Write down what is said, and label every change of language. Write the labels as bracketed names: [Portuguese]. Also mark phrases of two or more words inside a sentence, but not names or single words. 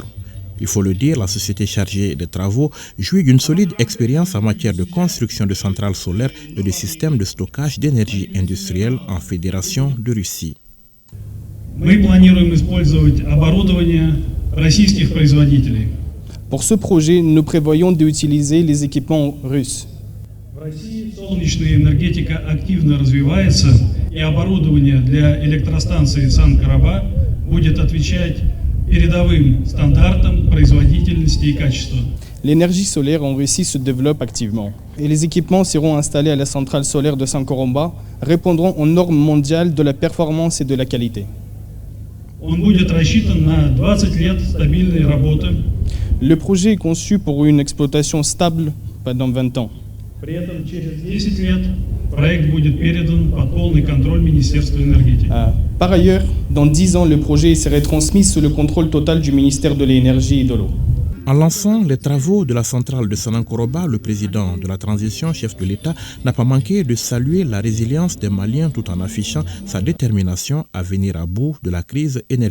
[French] Il faut le dire, la société chargée des travaux jouit d'une solide expérience en matière de construction de centrales solaires et de systèmes de stockage d'énergie industrielle en Fédération de Russie. Pour ce projet, nous prévoyons d'utiliser les équipements russes. [Russian] Солнечная энергетика активно развивается, и оборудование для электростанции Сан-Караба будет отвечать передовым стандартам производительности и качества. [French] L'énergie solaire en Russie se développe activement et les équipements seront installés à la centrale solaire de Sanankoroba répondront aux normes mondiales de la performance et de la qualité. [Russian] Он будет рассчитан на 20 лет стабильной работы. [French] Le projet est conçu pour une exploitation stable pendant 20 ans. [Russian] При этом через 10 лет проект будет передан под полный контроль Министерства энергетики. [French] Par ailleurs, dans 10 ans, le projet serait transmis sous le contrôle total du ministère de l'Énergie et de l'eau. En lançant les travaux de la centrale de Sanankoroba, le président de la transition, chef de l'État, n'a pas manqué de saluer la résilience des Maliens tout en affichant sa détermination à venir à bout de la crise énergétique.